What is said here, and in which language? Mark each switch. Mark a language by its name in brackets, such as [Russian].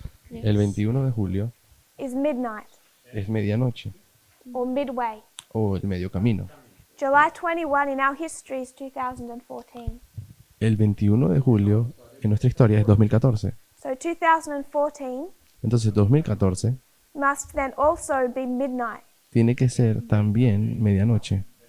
[Spanish] El 21 de julio [English] is midnight [Spanish] es medianoche [English] or midway. [Spanish] o el medio camino. [English] July 21 in our history is 2014. [Spanish] El 21 de julio en nuestra historia es 2014. [English] So 2014 [Spanish] Entonces 2014 [English] must then also be midnight [Spanish] tiene que ser también medianoche